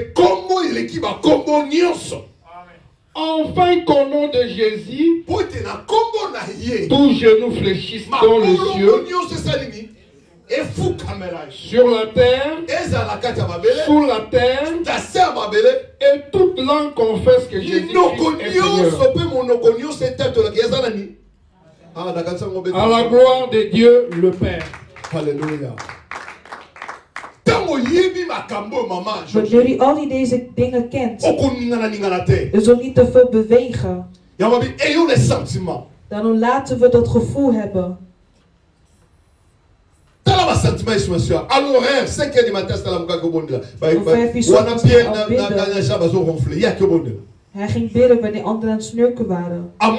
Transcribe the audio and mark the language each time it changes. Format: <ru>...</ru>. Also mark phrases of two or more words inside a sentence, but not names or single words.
<fr>Enfin qu'au nom de Jésus, tous genoux fléchissent dans les cieux, sur la terre, sous la terre, et toute langue confesse que Jésus-Christ est Seigneur. À la gloire de Dieu le Père. Alléluia.</fr> <nl>Wanneer jullie al deze dingen kent, je zult niet te veel bewegen. Dan laten we dat gevoel hebben. Hij ging bidden wanneer anderen aan het snurken waren.</nl>